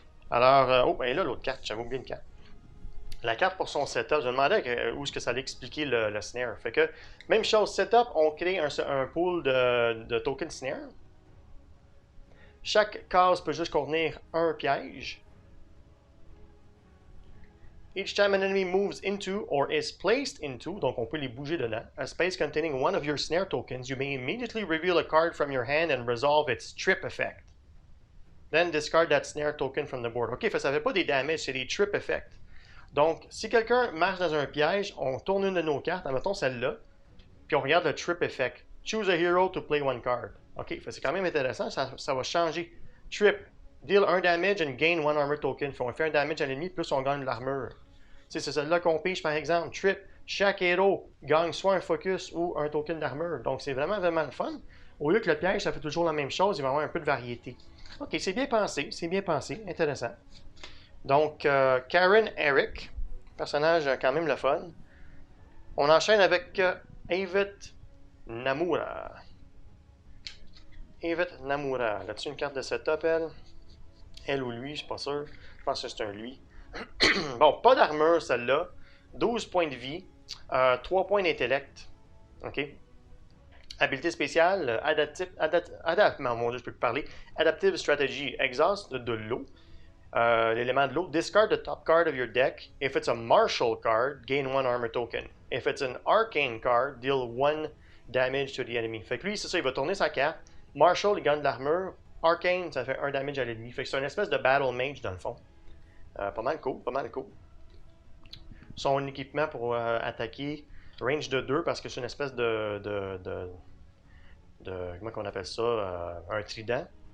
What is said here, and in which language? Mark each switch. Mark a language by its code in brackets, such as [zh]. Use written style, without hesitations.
[fr] Alors, oh, ben là, l'autre carte, j'avais oublié une carte. La carte pour son setup, je me demandais où est-ce que ça allait expliquer le snare. Fait que, même chose, setup, on crée un pool de tokens snare. Chaque case peut juste contenir un piège. [en] Each time an enemy moves into or is placed into, [fr] donc on peut les bouger dedans, [en] a space containing one of your snare tokens, you may immediately reveal a card from your hand and resolve its trip effect. Then discard that snare token from the board. [fr] Ok, ça ne fait pas des damages, c'est des trip effects. Donc, si quelqu'un marche dans un piège, on tourne une de nos cartes, admettons celle-là, puis on regarde le trip effect. [en] Choose a hero to play one card. [fr] Ok, c'est quand même intéressant, ça va changer. [en] Trip, deal 1 damage and gain 1 armor token. [fr] On fait un damage à l'ennemi, plus on gagne de l'armure. C'est celle-là qu'on pige par exemple. Trip, chaque héros gagne soit un focus ou un token d'armure. Donc c'est vraiment le fun. Au lieu que le piège, ça fait toujours la même chose, il va y avoir un peu de variété. Ok, c'est bien pensé, intéressant. Donc, Karen Eric, personnage quand même le fun. On enchaîne avec Avit Namura. Avit Namura. Là-dessus, une carte de setup, elle. Elle ou lui, je suis pas sûr. Je pense que c'est un lui. Bon, pas d'armure, celle-là. 12 points de vie. 3 points d'intellect. OK. Habilité spéciale. Mon Dieu, je peux plus parler. Adaptive Strategy. Exhaust de l'eau. L'élément de l'eau. [en] Discard the top card of your deck. If it's a martial card, gain 1 armor token. If it's an arcane card, deal 1 damage to the enemy. [fr] Fait que lui, c'est ça, il va tourner sa carte. Martial, il gagne de l'armure. Arcane, ça fait 1 damage à l'ennemi. Fait que c'est une espèce de battle mage dans le fond. Pas mal cool. Son équipement pour attaquer, range de 2 parce que c'est une espèce de comment on appelle ça, un trident.